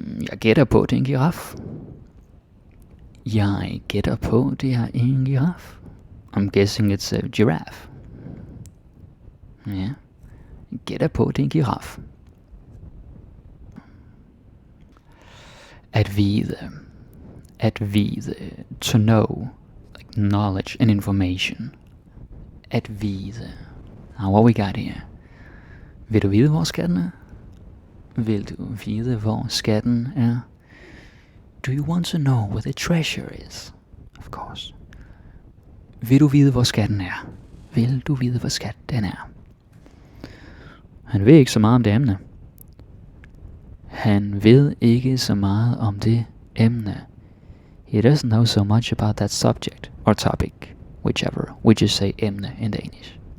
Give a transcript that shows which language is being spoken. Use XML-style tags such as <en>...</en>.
<da>Jeg gætter på, det er en giraf. Jeg gætter på, det er en giraf.</da> <en>I'm guessing it's a giraffe.</en> <da>Ja. Jeg gætter på, det er en giraf. At vide. At vide.</da> <en>To know. Like knowledge and information. At vide. Now what we got here?</en> <da>Vil du vide, hvor skatten er? Vil du vide, hvor skatten er?</da> <en>Do you want to know where the treasure is? Of course.</en> <da>Vil du vide, hvor skatten er? Vil du vide, hvor skatten er? Han ved ikke så meget om det emne. Han ved ikke så meget om det emne.</da> <en>He doesn't know so much about that subject or topic, whichever. We just say emne in Danish.</en>